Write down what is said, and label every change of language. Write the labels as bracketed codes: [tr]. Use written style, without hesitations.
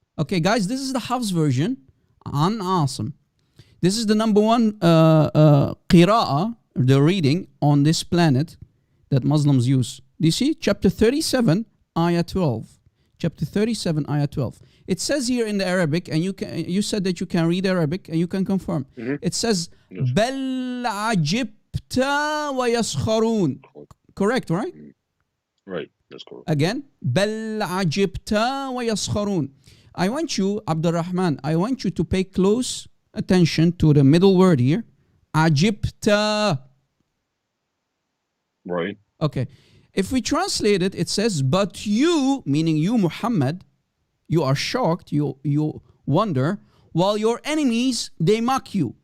[en] Okay, guys, this is the Hafs version and awesome. This is the number one qira'ah, the reading on this planet that Muslims use. Do you see? Chapter 37, ayah 12. Chapter 37, ayah 12. It says here in the Arabic, and you said that you can read Arabic and you can confirm. It says, [ar] بَلْ عَجِبْتَ وَيَسْخَرُونَ. [en] Correct, right? Right, that's correct. Again, [ar] بَلْ عَجِبْتَ وَيَسْخَرُونَ. [en] I want you, Abdul Rahman, I want you to pay close attention to the middle word here. [ar] عَجِبْتَ. [en] Right. Okay. If we translate it, it says, but you, meaning you, Muhammad, you are shocked, you wonder, while your enemies, they mock you.